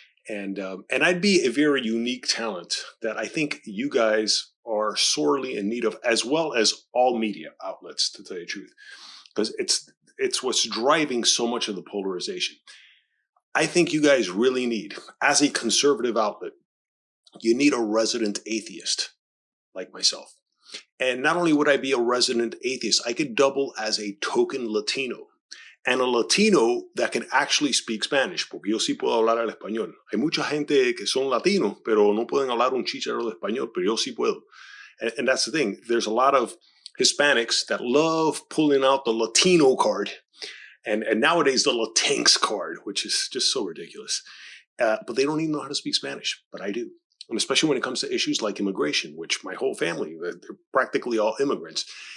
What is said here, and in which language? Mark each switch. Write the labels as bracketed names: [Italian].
[English] And I'd be a very unique talent that I think you guys are sorely in need of, as well as all media outlets, to tell you the truth, because it's what's driving so much of the polarization. I think you guys really need, as a conservative outlet, you need a resident atheist like myself. And not only would I be a resident atheist, I could double as a token Latino. And a Latino that can actually speak Spanish, [Spanish] porque yo sí puedo hablar el español. Hay mucha gente que son latinos, pero no pueden hablar un chícharo de español, pero yo sí puedo. [English] And that's the thing. There's a lot of Hispanics that love pulling out the Latino card, and nowadays the Latinx card, which is just so ridiculous. But they don't even know how to speak Spanish, but I do. And especially when it comes to issues like immigration, which my whole family, they're practically all immigrants.